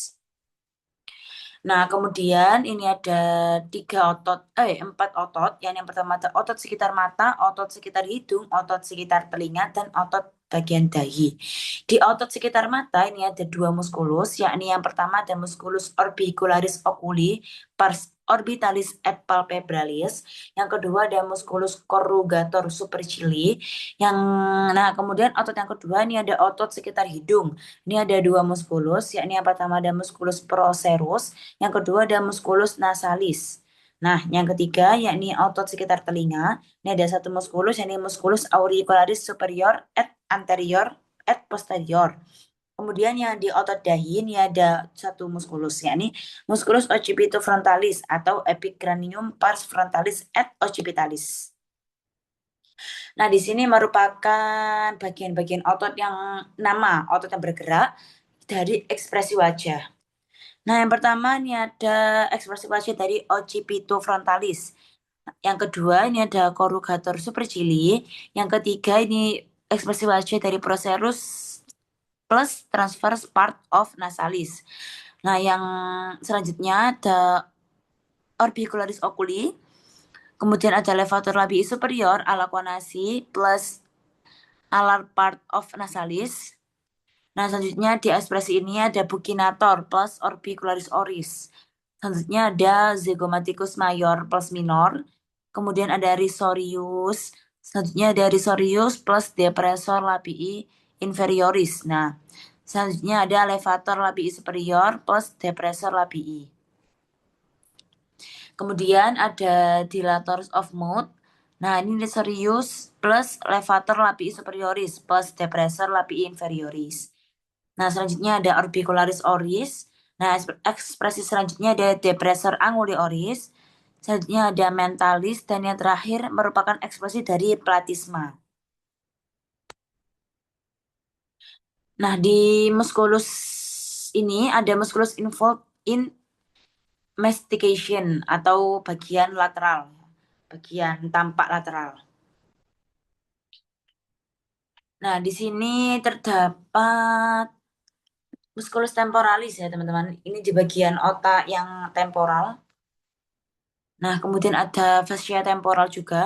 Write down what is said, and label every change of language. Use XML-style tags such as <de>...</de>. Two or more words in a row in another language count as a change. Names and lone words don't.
<id>Nah, kemudian ini ada 4 otot. Yang pertama ada otot sekitar mata, otot sekitar hidung, otot sekitar telinga, dan otot bagian dahi. Di otot sekitar mata ini ada 2 muskulus, yakni yang pertama ada</id> <la>muskulus orbicularis oculi, pars orbitalis et palpebralis.</la> <id>Yang kedua ada</id> <la>muskulus corrugator supercilii.</la> <id>Yang nah kemudian otot yang kedua ini ada otot sekitar hidung. Ini ada 2 muskulus, yakni yang pertama ada</id> <la>muskulus procerus,</la> <id>yang kedua ada</id> <la>musculus nasalis.</la> <id>Nah, yang ketiga yakni otot sekitar telinga. Ini ada 1 musculus, yakni</id> <la>musculus auricularis superior et anterior et posterior.</la> <id>Kemudian yang di otot dahi ini ada 1 musculus, yakni</id> <la>musculus occipitofrontalis</la> <id>atau</id> <la>epicranium pars frontalis et occipitalis.</la> <id>Nah, di sini merupakan bagian-bagian otot yang otot yang bergerak dari ekspresi wajah. Nah, yang pertama ini ada ekspresi wajah dari</id> <la>occipito frontalis.</la> <id>Yang kedua ini ada</id> <la>corrugator supercilii.</la> <id>Yang ketiga ini ekspresi wajah dari</id> <en>procerus plus transverse part of nasalis.</en> <id>Nah, yang selanjutnya ada</id> <la>orbicularis oculi.</la> <id>Kemudian ada</id> <en>levator labii superior alacuanasi plus alar part of nasalis.</en> <id>Nah, selanjutnya di ekspresi ini ada</id> <la>buccinator plus orbicularis oris.</la> <id>Selanjutnya ada</id> <la>zygomaticus mayor plus minor.</la> <id>Kemudian ada</id> <la>risorius.</la> <id>Selanjutnya ada</id> <la>risorius plus depressor labii inferioris.</la> <id>Nah, selanjutnya ada</id> <la>levator labii superior plus depressor labii.</la> <id>Kemudian ada</id> <en>dilators of mood.</en> <id>Nah, ini</id> <la>serius plus levator lapii superioris plus depressor lapii inferioris.</la> <id>Nah, selanjutnya ada</id> <la>orbicularis oris.</la> <id>Nah, ekspresi selanjutnya ada</id> <la>depressor anguli oris.</la> <id>Selanjutnya ada mentalis dan yang terakhir merupakan ekspresi dari platisma. Nah, di musculus ini ada</id> <en>musculus involved in mastication</en> <id>atau bagian lateral, bagian tampak lateral. Nah, di sini terdapat musculus temporalis ya, teman-teman. Ini di bagian otak yang temporal. Nah, kemudian ada fascia temporal juga.</id>